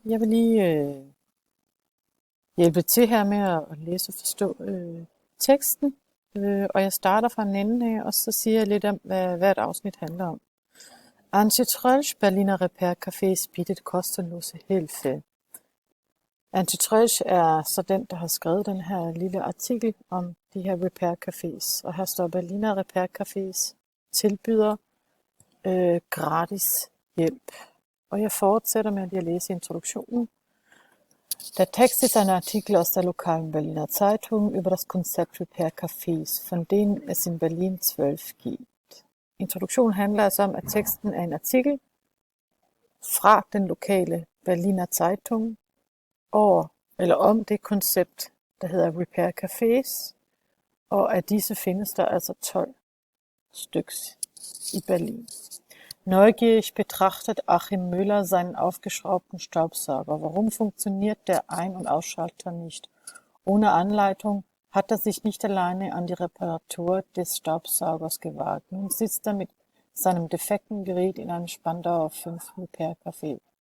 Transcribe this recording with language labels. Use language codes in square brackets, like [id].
[da] Jeg vil lige hjælpe til her med at læse og forstå teksten. Og jeg starter fra en ende af, og så siger jeg lidt om, hvad hvert afsnit handler om. [de] Antje Trölsch, Berliner Repair-Cafés bietet kostenlose Hilfe. [da] Antje Trölsch er så den, der har skrevet den her lille artikel om de her repair-cafés. Og her står Berliner Repair-Cafés tilbyder gratis hjælp. Og jeg fortsætter med at læse introduktionen. [de] Der Text ist ein Artikel aus der lokalen Berliner Zeitung über das Konzept Repair-Cafés, von denen es in Berlin 12 gibt. [da] Introduktionen handler altså om, at teksten er en artikel fra den lokale Berliner Zeitung om det koncept, der hedder Repair-Cafés, og af disse findes der altså 12 styks i Berlin. [de] Neugierig betrachtet Achim Müller seinen aufgeschraubten Staubsauger. Warum funktioniert der Ein- und Ausschalter nicht? Ohne Anleitung hat er sich nicht alleine an die Reparatur des Staubsaugers gewagt. Nun sitzt er mit seinem defekten Gerät in einem Spandauer 5 Repair-Café.